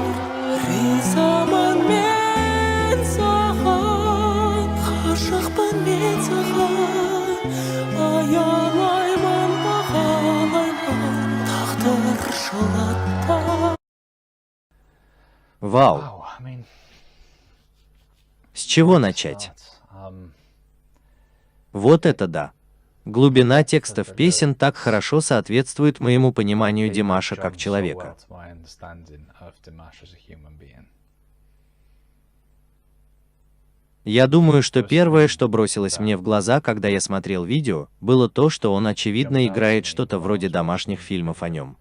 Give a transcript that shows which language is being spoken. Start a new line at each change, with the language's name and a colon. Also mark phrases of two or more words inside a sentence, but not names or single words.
Kazakh: Ризамын мен саған, ғашықпын мен саған, аялаймын тағдыр жылатта.
Russian: Вау! С чего начать? Вот это да! Глубина текстов песен так хорошо соответствует моему пониманию Димаша как человека. Я думаю, что первое, что бросилось мне в глаза, когда я смотрел видео, было то, что он очевидно играет что-то вроде домашних фильмов о нем.